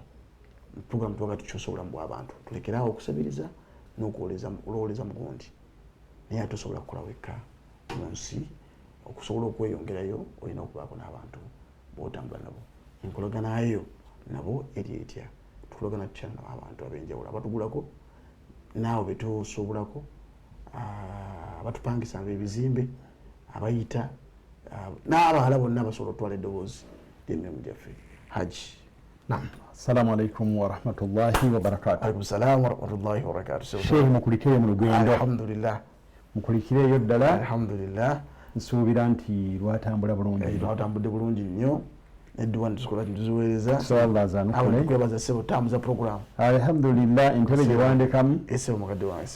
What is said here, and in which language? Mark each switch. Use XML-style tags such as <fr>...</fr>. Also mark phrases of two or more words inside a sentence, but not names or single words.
<lg>program toka tukyusa obulamu bw'abantu tulekerawo okusabiriza n'okuwoleza mu gundi naye ate osobola kukola wekka mu nsi okusobola okweyongerayo olina okubaako n'abantu b'otambula nabo enkolaganayo nabo eri etya tukolagana tutya n'abantu ab'enjawulo abatugulako naawe betusobolako abatupangisa ebizimbe abayita n'abaala bonna basobola otwala eddoboozi ly'emirimu gyaffe Haji. Naam.</lg> <ar>السلام عليكم ورحمة الله وبركاته. عليكم السلام ورحمة الله وبركاته.</ar> <lg>Sheikh mukulikire mu lugendo. Alhamdulillah. Mukulikire yo ddala. Alhamdulillah. Nsuubira nti lwatambula bulungi. Lwatambudde bulungi nnyo. Edduwa ntuzikola tuziweereza. Inshallah zanukule. Kwebaza sebo tambuza program. Alhamdulillah entebe gye wandekamu. Esebo mukadde wange sebo.</lg>